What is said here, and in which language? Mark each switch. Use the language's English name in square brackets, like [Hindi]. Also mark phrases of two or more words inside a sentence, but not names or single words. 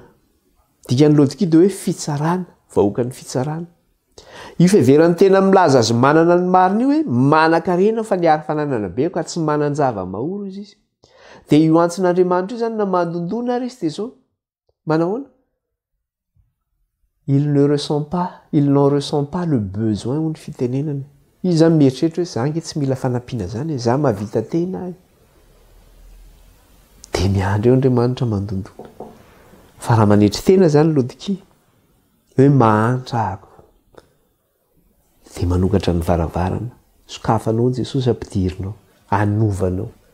[Malagasy] Dikan'ny Laodikia dia hoe fitsarana, vahoaka ny fitsarana. Io fiheverany tena milaza azy manana ny marina io hoe manan-karena fa niary fananana be ka tsy manan-java mahoro izy. Dia io antson'Andriamanitra io zany na mandondona ary izy dia zao manao ahoana? [French] Il n'en ressent pas le besoin [Malagasy] ho ny fitenenana. Izy zany mieritreritra hoe za nge tsy mila fanampiana zany, za mahavita tena ahy. Dia miandry eo Andriamanitra mandondona. Fa raha manetry tena zany Laodikia hoe mahantra ahako dia manokatra ny varavarana, sokafanao Jesosy ampidirinao, hanovanao.